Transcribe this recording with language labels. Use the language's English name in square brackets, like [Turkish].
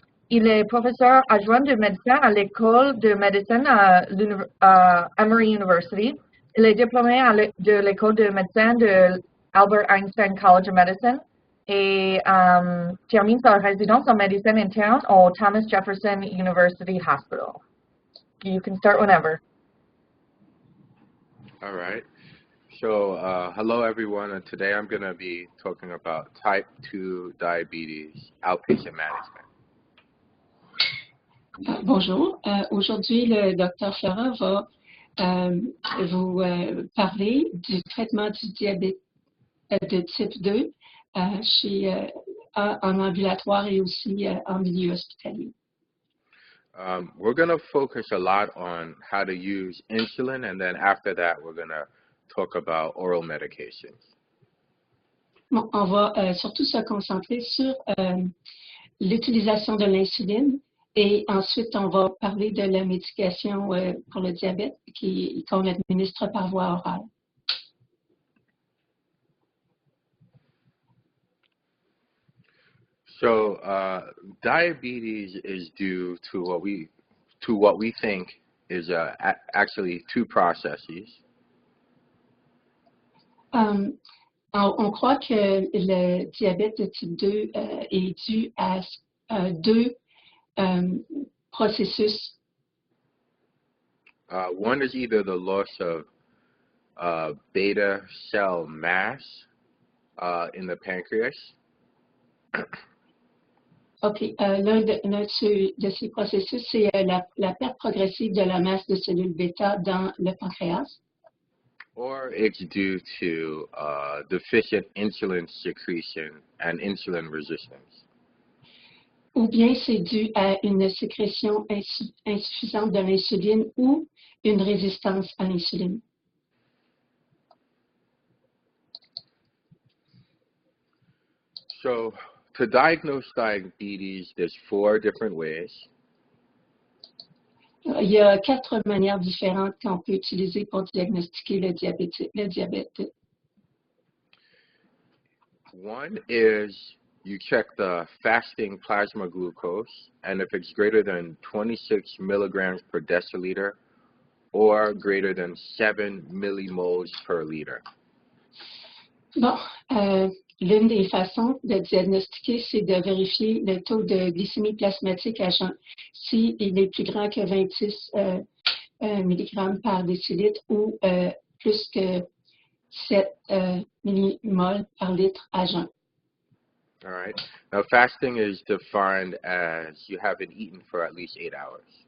[French] Il est professeur adjoint de médecine à l'école de médecine à Emory University. Il est diplômé de l'école de médecine de Albert Einstein College of Medicine et termine sa résidence en médecine interne au Thomas Jefferson University Hospital. [English] You can start whenever. All right. So, hello everyone, and today I'm going to be talking about type 2 diabetes outpatient management. [French] Bonjour. Aujourd'hui, le Dr. Fleurant va vous parler du traitement du diabète de type 2 en ambulatoire et aussi en milieu hospitalier. [English] We're going to focus a lot on how to use insulin, and then after that, we're going to talk about oral medications. [French] Bon, on va surtout se concentrer sur l'utilisation de l'insuline et ensuite on va parler de la médication pour le diabète qu'on administre par voie orale. [English] So, diabetes is due to what we think is actually two processes. [French] On croit que le diabète de type 2 est dû à deux processus. [English] One is either the loss of beta cell mass in the pancreas. OK. [French] L'un de ces processus, c'est la perte progressive de la masse de cellules bêta dans le pancréas. [English] Or it's due to deficient insulin secretion and insulin resistance. [French] Ou bien c'est dû à une sécrétion insuffisante de l'insuline ou une résistance à l'insuline. [English] So, to diagnose diabetes, there's 4 different ways. [French] Il y a 4 manières différentes qu'on peut utiliser pour diagnostiquer le diabète. [English] One is you check the fasting plasma glucose, and if it's greater than 26 milligrams per deciliter or greater than 7 millimoles per liter. [French] Bon, l'une des façons de diagnostiquer, c'est de vérifier le taux de glycémie plasmatique à jeun. S'il est plus grand que 26 mg par décilitre ou plus que 7 millimoles par litre à jeun. [English] All right. Now, fasting is defined as you haven't eaten for at least 8 hours.